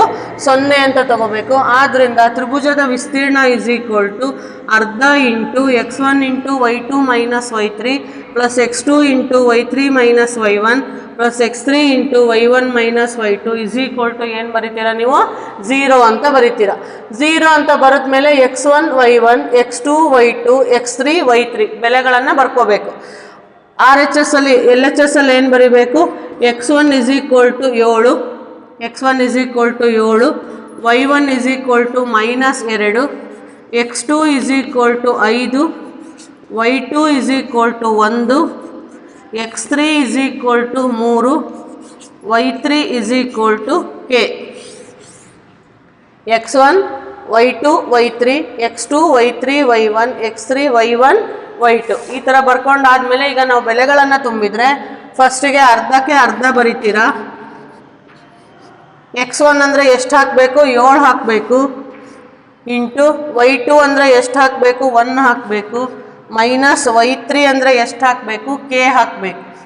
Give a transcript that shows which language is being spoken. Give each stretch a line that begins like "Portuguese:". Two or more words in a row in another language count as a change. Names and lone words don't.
Kannada: 0 ಅಂತ ತಗೋಬೇಕು. ಆದ್ದರಿಂದ ತ್ರಿಭುಜದ ವಿಸ್ತೀರ್ಣ
English: is equal to
Kannada: ಅರ್ಧ
English: into x1 into y2 minus y3 plus x2 into y3 minus y1 plus x3 into y1 minus y2 is equal to
Kannada: ಏನು ಬರೀತೀರಾ ನೀವು? 0 ಅಂತ ಬರೀತೀರಾ. 0 ಅಂತ ಬರೆದ್ಮೇಲೆ x1 y1 x2 y2 x3 y3 ಬೆಲೆಗಳನ್ನು ಬರ್ಕೋಬೇಕು. RHS ಅಲ್ಲಿ LHS ಅಲ್ಲಿ ಏನು ಬರೀಬೇಕು?
English: x1 is equal to 7, x1 is equal to 7, y1 is equal to minus 2, x2 is equal to 5, y2 is equal to 1, x3 is equal to 3, y3 is equal to k.
Kannada: x1 y2 y3 x2 y3 y1 x3 y1 y2 ಈ ಥರ ಬರ್ಕೊಂಡಾದ್ಮೇಲೆ ಈಗ ನಾವು ಬೆಲೆಗಳನ್ನು ತುಂಬಿದರೆ ಫಸ್ಟಿಗೆ ಅರ್ಧಕ್ಕೆ ಅರ್ಧ ಬರಿತೀರಾ. x1 ಅಂದರೆ ಎಷ್ಟು ಹಾಕಬೇಕು? 7 ಹಾಕಬೇಕು. ಇಂಟು y2 ಅಂದರೆ ಎಷ್ಟು ಹಾಕಬೇಕು? 1 ಹಾಕಬೇಕು. ಮೈನಸ್ y3 ಅಂದರೆ ಎಷ್ಟು ಹಾಕಬೇಕು? k ಹಾಕಬೇಕು.